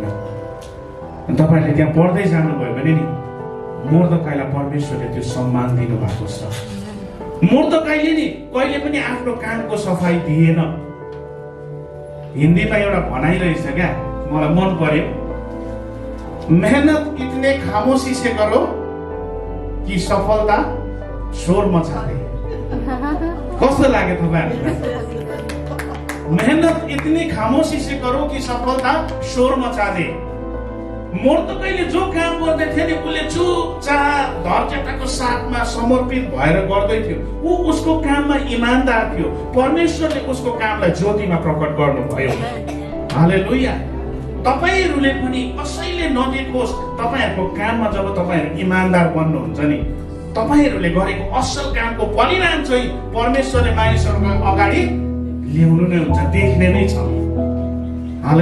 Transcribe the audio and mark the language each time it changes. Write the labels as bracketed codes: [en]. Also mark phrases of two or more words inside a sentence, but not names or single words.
[ne] तपाईँहरूले त्यहाँ पढ्दै जानुभयो भने नि मोर्दकैलाई परमेश्वरले त्यो सम्मान दिनुभएको छ। मोर्दकैले नि कहिले पनि आफ्नो कामको सफाई दिएन। हिन्दीमा एउटा भनाइ रहेछ क्या, मलाई मन पर्यो, [hi] मेहनत इतने खामोशी से करो कि सफलता शोर मचा दे। [ne] कस्तो लाग्यो तपाईँहरूलाई? [hi] मेहनत इतनी खामोशी से करो कि सफलता शोर मचा दे। [ne] मर्दकैले जो काम गर्दै थियो नि उसले चुपचाप धैर्यताको साथमा समर्पित भएर गर्दै थियो। ऊ उसको काममा इमानदार थियो। परमेश्वरले उसको कामलाई ज्योतिमा प्रकट गर्नुभयो। हालेलुया। तपाईहरुले पनि कसैले नदेखोस्, तपाईहरुको काममा जब तपाईहरु इमानदार बन्नुहुन्छ नि, तपाईहरुले गरेको असल कामको परिणाम चाहिँ परमेश्वरले मानिसहरुको अगाडि ल्याउनु नै हुन्छ, देख्ने नै छ।